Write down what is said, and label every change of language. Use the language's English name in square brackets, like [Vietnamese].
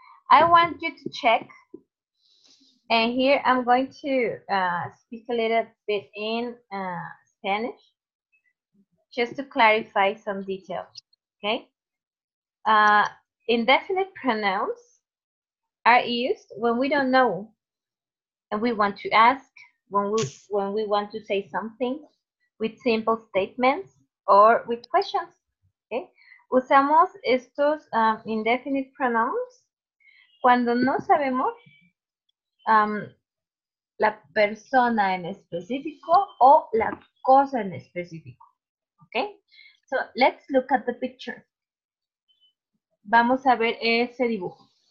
[English] I want you to check, and here I'm going to speak a little bit in Spanish, just to clarify some details. Okay? Indefinite pronouns are used when we don't know and we want to ask, when we want to say something with simple statements or with questions. Okay? [Spanish] Usamos estos indefinite pronouns cuando no sabemos la persona en específico o la cosa en específico. [English] Okay? So let's look at the picture. [Spanish] Vamos a ver ese dibujo.